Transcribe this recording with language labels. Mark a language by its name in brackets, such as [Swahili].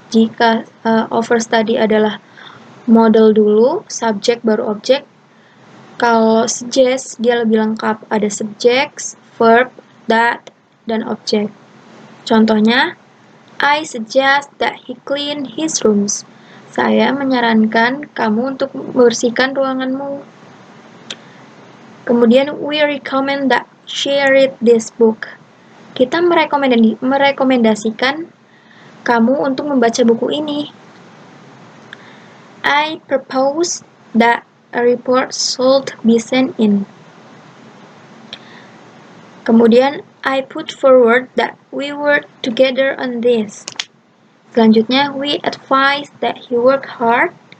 [Indonesian] Jika [English] our first [Indonesian] tadi adalah model dulu, subjek baru objek. Kalau suggest, dia lebih lengkap. Ada subject, verb, that, dan objek. [English] Contohnya, I suggest that he clean his rooms. [Indonesian] Saya menyarankan kamu untuk membersihkan ruanganmu. [English] Kemudian, we recommend that she read this book. [Indonesian] Kita merekomendasikan kamu untuk membaca buku ini. [English] I propose that a report should be sent in. Kemudian, I put forward that we work together on this. Selanjutnya, we advise that he work hard.